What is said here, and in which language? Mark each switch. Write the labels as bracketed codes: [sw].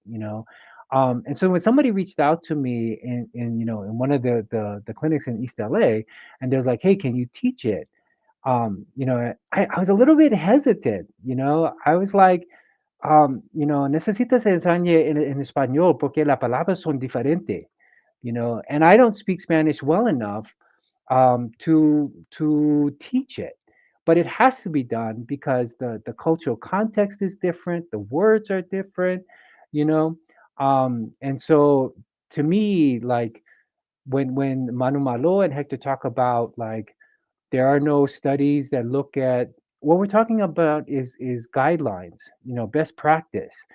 [en] And so when somebody reached out to me in one of the clinics in East LA, and they're like, "Hey, can you teach it?" I was a little bit hesitant. I was like, [es] necesitas enseñar en español porque las palabras son diferentes. [en] And I don't speak Spanish well enough to teach it. But it has to be done because the cultural context is different, the words are different, you know. And so to me, like when Manu Malo and Hector talk about like there are no studies that look at what we're talking about is guidelines, best practice.